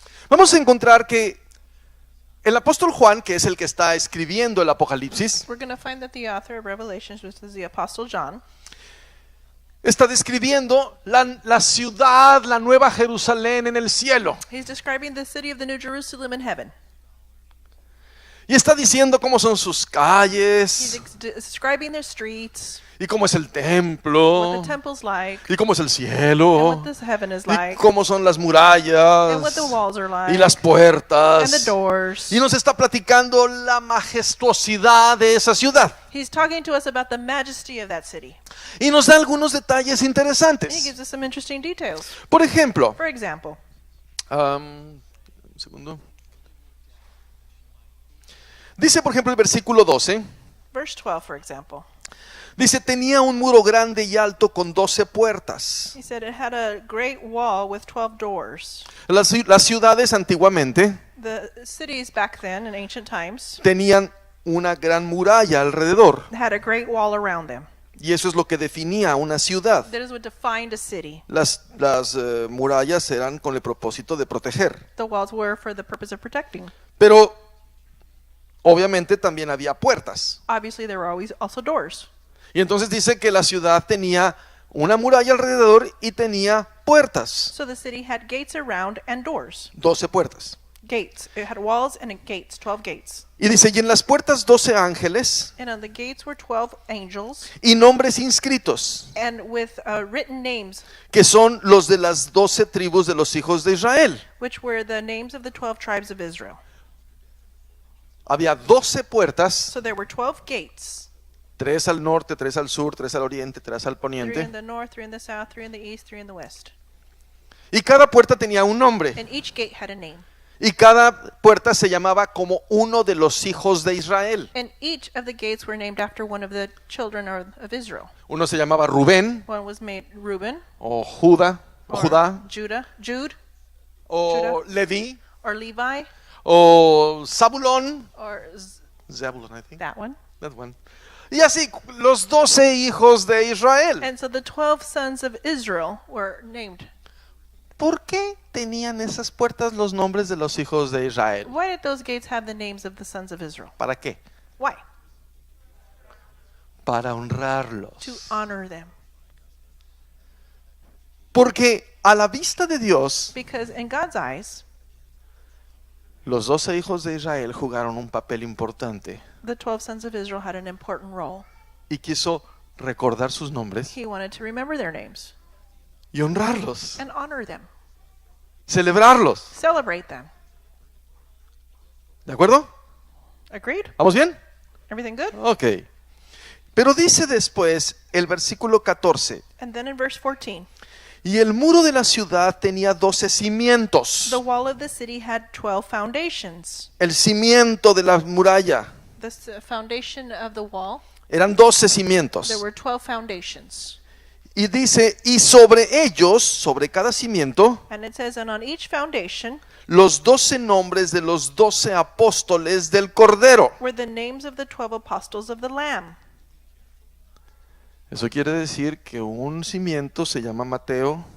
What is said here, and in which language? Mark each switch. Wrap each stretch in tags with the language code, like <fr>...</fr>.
<es>Vamos a encontrar que el apóstol Juan, que es el que está escribiendo el Apocalipsis,</es> <en>we're going to find that the author of Revelations, which is the Apostle John,</en> <es>está describiendo la ciudad, la nueva Jerusalén en el cielo.</es> <en>he's describing the city of the New Jerusalem in heaven.</en> <es>Y está diciendo cómo son sus</es> <en>He's</en> <es>calles,</es> <en>describing their streets,</en> <es>y cómo es el</es> <en>what</en> <es>templo,</es> <en>the temple's like,</en> <es>y cómo es el</es> <en>and</en> <es>cielo,</es> <en>what this heaven is</en> <es>y</es> <en>like,</en> <es>cómo son las</es> <en>and</en> <es>murallas,</es> <en>what the walls are</en> <es>y las</es> <en>and the</en> <es>puertas.</es> <en>doors.</en> <es>Y nos está platicando la majestuosidad de esa ciudad.</es> <en>He's talking to us about the majesty of that city.</en> <es>Y nos da algunos detalles</es> <en>And he</en> <es>interesantes.</es> <en>gives us some interesting details.</en> <es>Por ejemplo,</es> <en>For example,</en> <es>Un segundo. Dice, por ejemplo, el versículo 12.</es> <en>Verse 12, for example.</en> <es>Dice, tenía un muro grande y alto con 12 puertas.</es> <en>He said it had a great wall with 12 doors.</en> <es>Las ciudades antiguamente</es> <en>The cities back then in ancient times</en> <es>tenían una gran muralla alrededor.</es> <en>had a great wall around them.</en> <es>Y eso es lo que definía una ciudad.</es> <en>That is what defined a city.</en> <es>Las murallas eran con el propósito de proteger.</es> <en>The walls were for the purpose of protecting.</en> <es>Pero obviamente también había puertas.</es> <en>Obviously, there were always also doors.</en> <es>Y entonces dice que la ciudad tenía una muralla alrededor y tenía puertas.</es> <en>So the city had gates around and doors.</en> <es>12 puertas.</es> <en>Gates. It had walls and gates, 12 gates.</en> <es>Y dice, y en las puertas 12 ángeles</es> <en>And on the gates were 12 angels,</en> <es>y nombres inscritos,</es> <en>and with written names,</en> <es>que son los de las 12 tribus de los hijos de Israel.</es> <en>which were the names of the 12 tribes of Israel.</en> <es>Había 12 puertas,</es> <en>So there were 12 gates.</en> <es>3 al norte, 3 al sur, 3 al oriente, 3 al</es> <en>3 in</en> <es>poniente.</es> <en>the north, 3 in the south, 3 in the east, 3 in the west.</en> <es>Y cada puerta tenía un nombre.</es> <en>And each gate had a name.</en> <es>Y cada puerta se llamaba como uno de los hijos de Israel.</es> <en>And each of the gates were named after one of the children of Israel.</en> <es>Uno se llamaba Rubén,</es> <en>One was made Reuben,</en> <es>o Judá, o</es> <en>or</en> <es>Judá,</es> <en>Jude,</en> <es>o Leví,</es> <en>or Levi,</en> <es>o Zabulón.</es> <en>or Zabulón, I think. that one. That one.</en> <es>Y así los 12 hijos de Israel.</es> <en>And so the 12 sons of Israel were named.</en> <es>¿Por qué tenían esas puertas los nombres de los hijos de Israel?</es> <en>Why did those gates have the names of the sons of Israel?</en> <es>¿Para qué?</es> <en>Why?</en> <es>Para</es> <en>To</en> <es>honrarlos.</es> <en>honor them.</en> <es>Porque a la vista de Dios,</es> <en>Because in God's eyes,</en> <es>los 12 hijos de Israel jugaron un papel importante</es> <en>the 12 sons of Israel had an important role.</en> <es>y quiso recordar sus nombres</es> <en>He wanted to remember their names</en> <es>y honrarlos,</es> <en>and honor them,</en> <es>celebrarlos.</es> <en>celebrate them.</en> <es>¿De acuerdo?</es> <en>Agreed?</en> <es>¿Vamos bien?</es> <en>Everything good? Ok.</en> <es>Pero dice después el versículo 14,</es> <en>And then in verse 14,</en> <es>y el muro de la ciudad tenía 12 cimientos.</es> <en>the wall of the city had 12 foundations.</en> <es>El cimiento de la muralla</es> <en>The foundation of the wall,</en> <es>eran 12 cimientos.</es> <en>there were 12 foundations.</en> <es>Y dice, y sobre ellos, sobre cada cimiento,</es> <en>And it says, and on each foundation</en> <es>los 12 nombres de los 12 apóstoles del Cordero.</es> <en>were the names of the 12 apostles of the Lamb.</en> <es>Eso quiere decir que un cimiento se llama Mateo,</es>